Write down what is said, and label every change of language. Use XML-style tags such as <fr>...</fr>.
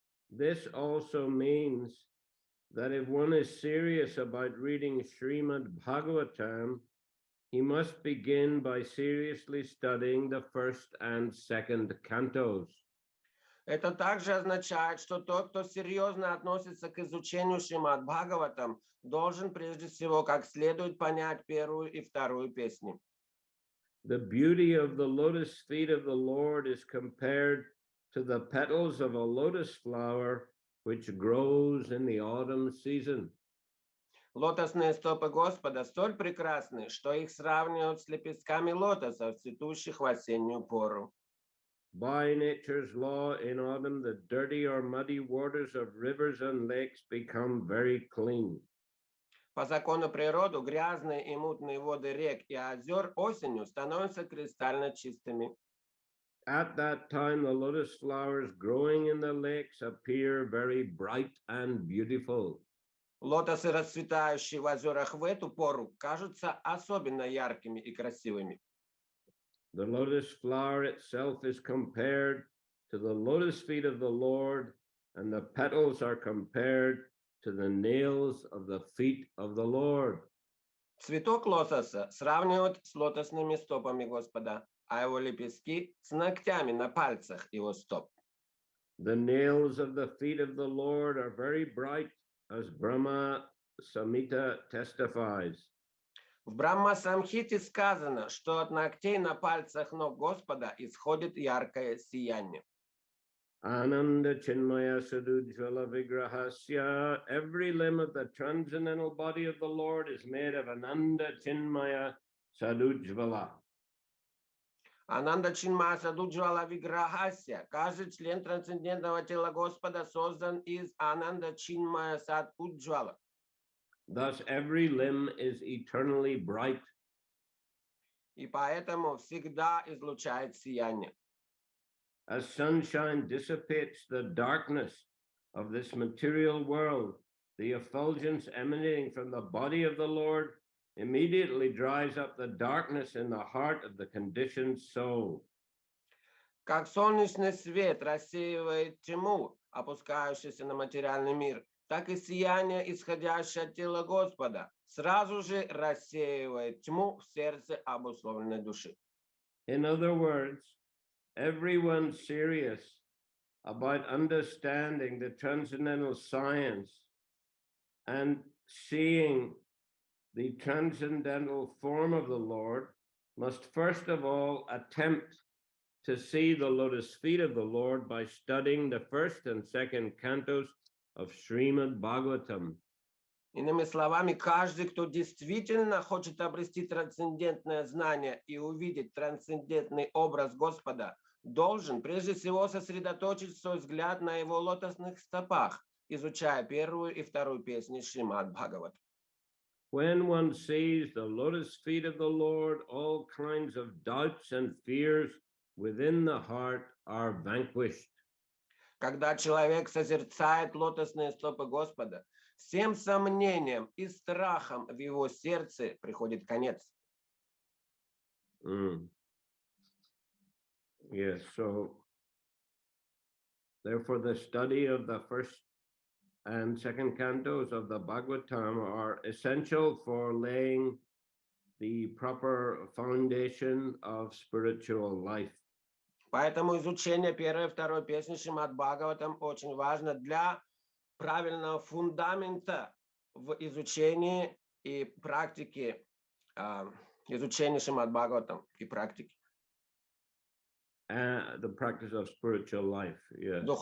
<en>This also means that if one is serious about reading Shrimad Bhagavatam, he must begin by seriously studying the first and second cantos.</en> <ru>Это также означает, что тот, кто серьезно относится к изучению Шримад Бхагаватам, должен прежде всего как следует понять первую и вторую песни.</ru> <en>The beauty of the lotus feet of the Lord is compared to the petals of a lotus flower which grows in the autumn season.</en> <ru>Лотосные стопы Господа столь прекрасны, что их сравнивают с лепестками лотосов, цветущих в осеннюю пору.</ru> <en>By nature's law, in autumn, the dirty or muddy waters of rivers and lakes become very clean.</en> <ru>По закону природы грязные и мутные воды рек и озер осенью становятся кристально чистыми.</ru> <en>At that time, the lotus flowers growing in the lakes appear very bright and beautiful.</en> <ru>Лотосы, расцветающие в озерах в эту пору, кажутся особенно яркими и красивыми.</ru> <en>The lotus flower itself is compared to the lotus feet of the Lord, and the petals are compared to the nails of the feet of the Lord.</en> <ru>Цветок лотоса сравнивают с лотосными стопами Господа, а его лепестки с ногтями на пальцах его стоп.</ru> <en>The nails of the feet of the Lord are very bright, as Brahma Samhita testifies.</en> <ru>В Брахма-самхите сказано, что от ногтей на пальцах ног Господа исходит яркое сияние.</ru> <sa>Ananda Chinmaya Sadujvala Vigrahasya.</sa> <en>Every limb of the transcendental body of the Lord is made of</en> <sa>Ananda Chinmaya Sadujvala. Ананда Чинмая Садуджвала Виграхасья.</sa> <ru>Каждый член трансцендентного тела Господа создан из Ананда Чинмая Сад Уджвала.</ru> <en>Thus, every limb is eternally bright.</en> <ru>И поэтому всегда излучает сияние.</ru> <en>As sunshine dissipates the darkness of this material world, the effulgence emanating from the body of the Lord immediately dries up the darkness in the heart of the conditioned soul.</en> <ru>Как солнечный свет рассеивает тьму, опускающуюся на материальный мир, так и сияние, исходящее от тела Господа, сразу же рассеивает тьму в сердце обусловленной души.</ru> <en>In other words, everyone serious about understanding the transcendental science and seeing the transcendental form of the Lord must first of all attempt to see the lotus feet of the Lord by studying the first and second cantos of Shrimad Bhagavatam.</en> <ru>Иными словами, каждый, кто действительно хочет обрести трансцендентное знание и увидеть трансцендентный образ Господа, должен прежде всего сосредоточить свой взгляд на его лотосных стопах, изучая первую и вторую песни Шримад Бхагаватам.</ru> <en>When one sees the lotus feet of the Lord, all kinds of doubts and fears within the heart are vanquished.</en> <ru>Когда человек созерцает лотосные стопы Господа, всем сомнениям и страхам в его сердце приходит конец.</ru> <en>Yes, so therefore the study of the first and second cantos of the Bhagavatam are essential for laying the proper foundation of spiritual life.</en> <ru>Поэтому изучение первой и второй песни Шримад Бхагаватам очень важно для правильного фундамента в изучении и практике, изучения Шримад Бхагаватам и практики.</ru> <en>The practice of spiritual life, yes.</en>